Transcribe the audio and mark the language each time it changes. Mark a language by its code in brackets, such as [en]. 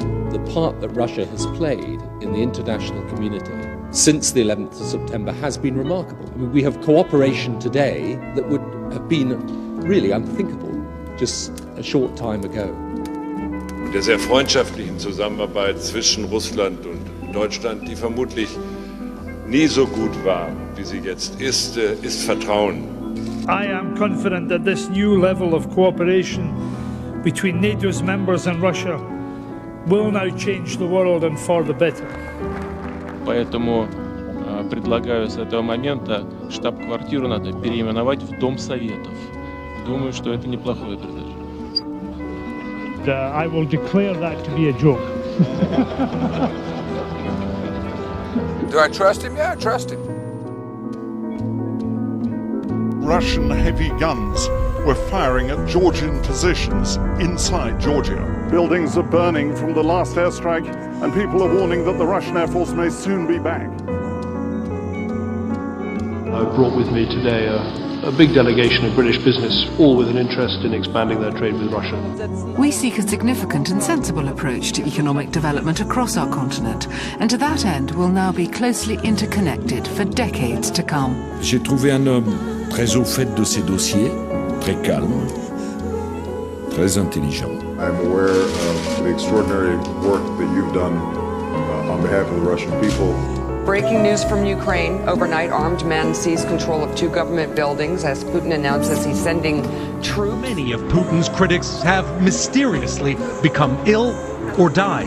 [en] The part that Russia has played in the international community since the 11th of September has been remarkable. I mean, we have cooperation today that would have been really unthinkable just a short time ago. [de] Der sehr freundschaftlichen Zusammenarbeit zwischen Russland und Deutschland, die vermutlich nie so gut war, wie sie jetzt ist Vertrauen. [en] I am confident that this new level of cooperation between NATO's members and Russia will now change the world and for the better. [ru] Поэтому предлагаю с этого момента штаб-квартиру надо переименовать в Дом Советов. Думаю, что это неплохое предложение. [en] I will declare that to be a joke. Do I trust him? Yeah, I trust him. Russian heavy guns were firing at Georgian positions inside Georgia. Buildings are burning from the last airstrike, and people are warning that the Russian Air Force may soon be back. I brought with me today a big delegation of British business, all with an interest in expanding their trade with Russia. We seek a significant and sensible approach to economic development across our continent, and to that end will now be closely interconnected for decades to come. [fr] J'ai trouvé un homme très au fait de ses dossiers, très calme, très intelligent. [en] I'm aware of the extraordinary work that you've done on behalf of the Russian people. Breaking news from Ukraine. Overnight, armed men seized control of 2 government buildings as Putin announces he's sending troops. Many of Putin's critics have mysteriously become ill or died.